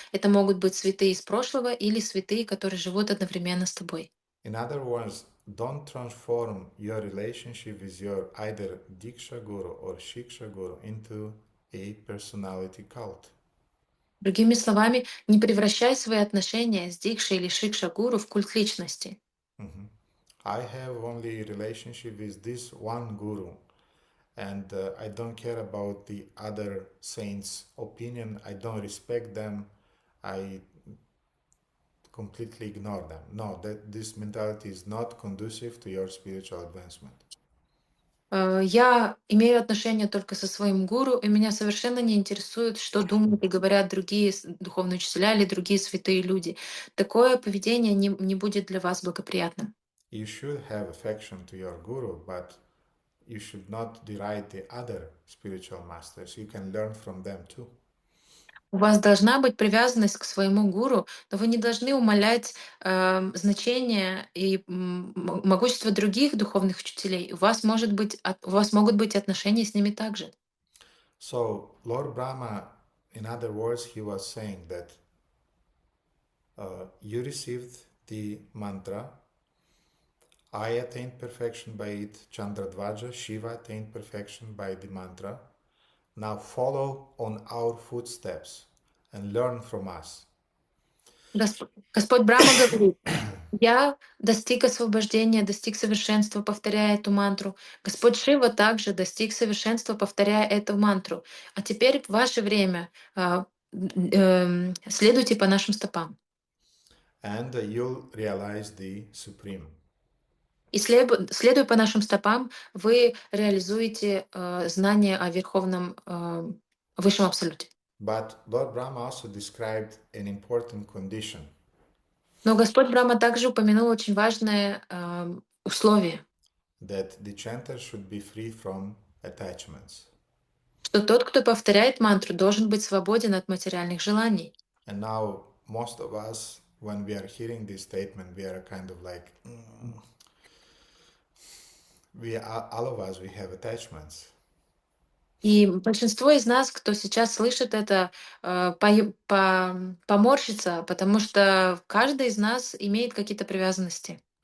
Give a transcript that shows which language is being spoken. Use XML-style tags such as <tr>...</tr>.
<ru>Это могут быть святые из прошлого или святые, которые живут одновременно с тобой.</ru> <en>In other words, don't transform your relationship with your either Diksha Guru or Shiksha Guru into a personality cult.</en> <ru>Другими словами, не превращай свои отношения с Дикшей или Шикша Гуру в культ личности. Mhm.</ru> <en>I have only relationship with this one Guru, and I don't care about the other saints' opinion. I don't respect them. I completely ignore them. No, this mentality is not conducive to your spiritual advancement.</en> <ru>Я имею отношение только со своим гуру, и меня совершенно не интересует, что думают и говорят другие духовные учителя или другие святые люди. Такое поведение не будет для вас благоприятным.</ru> <en>You should have affection to your Guru, but you should not deride the other spiritual masters. You can learn from them too.</en> <ru>У вас должна быть привязанность к своему гуру, но вы не должны умалять значение и могущество других духовных учителей. У вас могут быть отношения с ними также.</ru> <en>So, Lord Brahma, in other words, he was saying that you received the mantra, I attained perfection by it, Chandradvaja, Shiva attained perfection by the mantra. Now follow on our footsteps and learn from us.</en> <ru>Господь Брахма говорит, я достиг освобождения, достиг совершенства, повторяя эту мантру. Господь Шива также достиг совершенства, повторяя эту мантру. А теперь ваше время. Следуйте по нашим стопам.</ru> <en>And you'll realize the Supreme.</en> <ru>И следуя по нашим стопам, вы реализуете знание о Верховном Высшем Абсолюте.</ru> <en>But Lord Brahma also described an important condition</en> <ru>Но Господь Брахма также упомянул очень важное условие,</ru> <en>that the chanter should be free from attachments.</en> <ru>что тот, кто повторяет мантру, должен быть свободен от материальных желаний.</ru> <en>And now, most of us, when we are hearing this statement, we are kind of like, all of us, we have attachments.</en> <ru>И большинство из нас, кто сейчас слышит это, поморщится, потому что каждый из нас имеет какие-то привязанности.</ru>